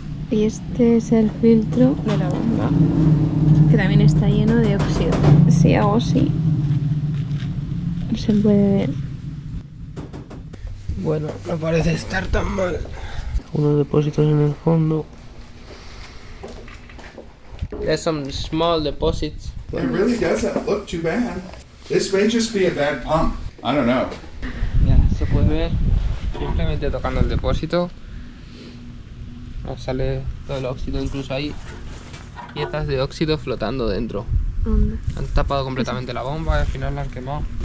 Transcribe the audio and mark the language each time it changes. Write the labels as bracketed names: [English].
[Spanish] Y este es el filtro de la bomba, que también está lleno de óxido. Si hago así, se puede ver. Bueno, no parece estar tan mal. Unos depósitos en el fondo. [English] There's some small deposits. It really doesn't look too bad. This may just be a bad pump. I don't know. [Spanish] Ya, se puede ver simplemente tocando el depósito. Nos sale todo el óxido, incluso hay piezas de óxido flotando dentro. Han tapado completamente la bomba y al final la han quemado.